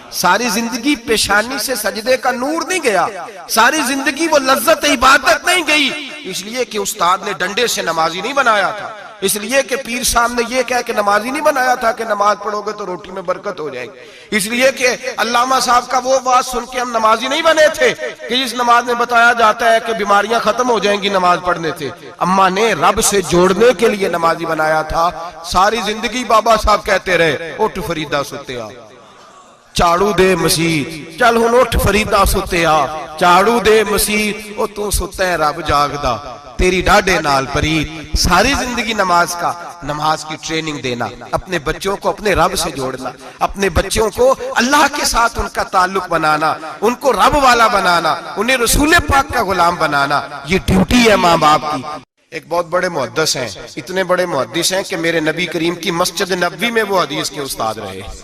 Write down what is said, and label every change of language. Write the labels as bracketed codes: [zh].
[ur] ساری زندگی پیشانی سے سجدے کا نور نہیں گیا، ساری زندگی وہ لذت عبادت نہیں گئی، اس لیے کہ استاد نے ڈنڈے سے نمازی نہیں بنایا تھا، اس لیے کہ پیر صاحب نے یہ کہہ کہ نمازی نہیں بنایا تھا کہ نماز پڑھو گے تو روٹی میں برکت ہو جائے گی، اس لیے کہ علامہ صاحب کا وہ بات سن کے ہم نمازی نہیں بنے تھے کہ جس نماز میں بتایا جاتا ہے کہ بیماریاں ختم ہو جائیں گی نماز پڑھنے سے. اماں نے رب سے جوڑنے کے لیے نمازی بنایا تھا. [pa] ساری زندگی بابا صاحب کہتے رہے اٹھ فریدہ ستے آ چاڑو دے مسیت، چل ہن اٹھ فریدہ ستے آ چاڑو دے مسیت، او تو ستے رب جاگدا. تیری ڈاڈے نال پرید، [ur] ساری زندگی نماز کا، نماز کی ٹریننگ دینا، اپنے بچوں کو اپنے رب سے جوڑنا، اپنے بچوں کو اللہ کے ساتھ ان کا تعلق بنانا، ان کو رب والا بنانا، انہیں رسول پاک کا غلام بنانا، یہ ڈیوٹی ہے ماں باپ کی۔ ایک بہت بڑے محدث ہیں، اتنے بڑے محدث ہیں کہ میرے نبی کریم کی مسجد نبوی میں وہ حدیث کے استاد رہے،